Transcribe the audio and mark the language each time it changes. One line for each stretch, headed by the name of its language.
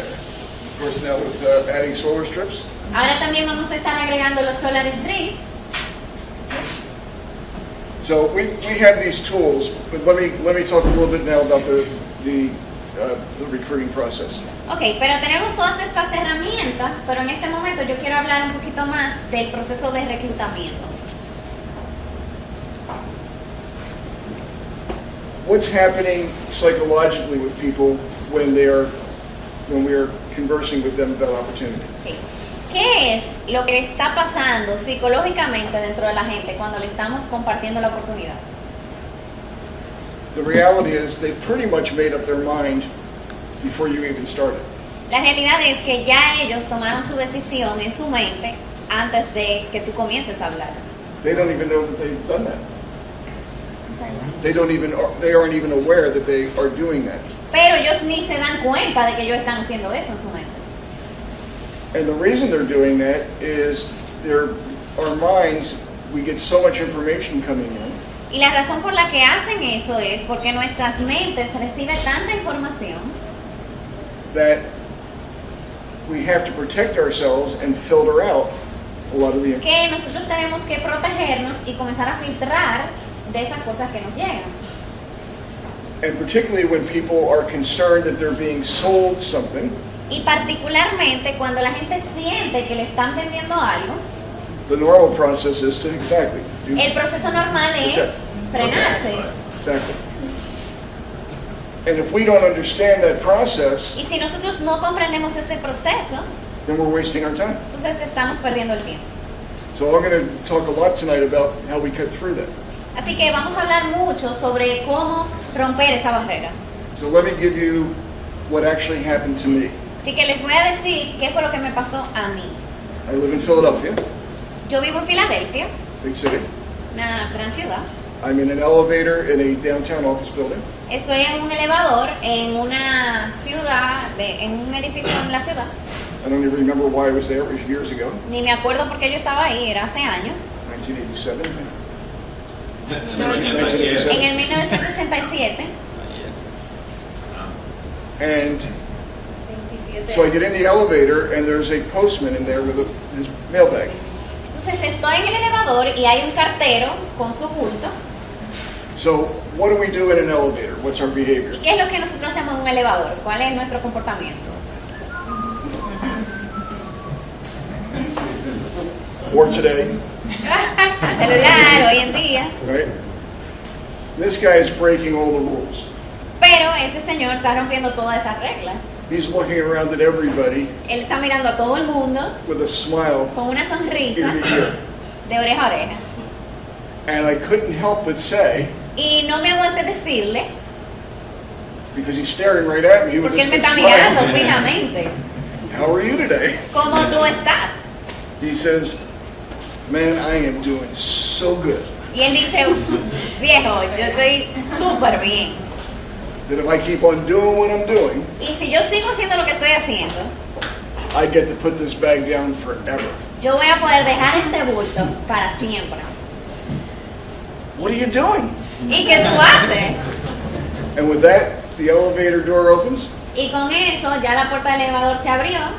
English: Of course, now with adding solar strips.
Spanish: Ahora también vamos a estar agregando los solar strips.
English: So we have these tools, but let me talk a little bit now about the recruiting process.
Spanish: Ok, pero tenemos todas estas herramientas, pero en este momento yo quiero hablar un poquito más del proceso de reclutamiento.
English: What's happening psychologically with people when we are conversing with them about opportunity? Ok.
Spanish: ¿Qué es lo que está pasando psicológicamente dentro de la gente cuando le estamos compartiendo la oportunidad?
English: The reality is they pretty much made up their mind before you even started.
Spanish: La realidad es que ya ellos tomaron su decisión en su mente antes de que tú comiences a hablar.
English: They don't even know that they've done that. They aren't even aware that they are doing that.
Spanish: Pero ellos ni se dan cuenta de que ellos están haciendo eso en su mente.
English: And the reason they're doing that is our minds, we get so much information coming in.
Spanish: Y la razón por la que hacen eso es porque nuestras mentes reciben tanta información
English: That we have to protect ourselves and filter out a lot of the information.
Spanish: que nosotros tenemos que protegernos y comenzar a filtrar de esas cosas que nos llegan.
English: And particularly when people are concerned that they're being sold something,
Spanish: Y particularmente cuando la gente siente que le están vendiendo algo,
English: the normal process is to exactly do
Spanish: el proceso normal es frenarse.
English: exactly. And if we don't understand that process,
Spanish: Y si nosotros no comprendemos ese proceso,
English: then we're wasting our time.
Spanish: entonces estamos perdiendo el tiempo.
English: So I'm going to talk a lot tonight about how we cut through that.
Spanish: Así que vamos a hablar mucho sobre cómo romper esa barrera.
English: So let me give you what actually happened to me.
Spanish: Así que les voy a decir qué fue lo que me pasó a mí.
English: I live in Philadelphia,
Spanish: Yo vivo en Filadelfia,
English: big city.
Spanish: una gran ciudad.
English: I'm in an elevator in a downtown office building.
Spanish: Estoy en un elevador en una ciudad, en un edificio en la ciudad.
English: I don't even remember why I was there. It was years ago,
Spanish: Ni me acuerdo por qué yo estaba ahí, era hace años.
English: 1987.
Spanish: En el 1987.
English: And so I get in the elevator and there's a postman in there with his mailbag.
Spanish: Entonces estoy en el elevador y hay un cartero con su bulto.
English: So what do we do in an elevator? What's our behavior?
Spanish: ¿Y qué es lo que nosotros hacemos en un elevador? ¿Cuál es nuestro comportamiento?
English: Or today,
Spanish: El celular, hoy en día.
English: right? This guy is breaking all the rules.
Spanish: Pero este señor está rompiendo todas esas reglas.
English: He's looking around at everybody
Spanish: Él está mirando a todo el mundo
English: with a smile
Spanish: con una
English: ear
Spanish: sonrisa
English: to ear.
Spanish: de oreja a oreja.
English: And I couldn't help but say,
Spanish: Y no me aguanté decirle,
English: because he's staring right at me with
Spanish: porque
English: this
Spanish: él me
English: big
Spanish: está
English: smile,
Spanish: mirando fijamente,
English: how are you today?
Spanish: ¿cómo tú estás?
English: He says, man, I am doing so good
Spanish: Y él dice, viejo, yo estoy súper bien.
English: that if I keep on doing what I'm doing,
Spanish: Y si yo sigo haciendo lo que estoy haciendo,
English: I get to put this bag down forever.
Spanish: yo voy a poder dejar este bulto para siempre.
English: What are you doing?
Spanish: ¿Y qué tú haces?
English: And with that, the elevator door opens.
Spanish: Y con eso ya la puerta del elevador se abrió,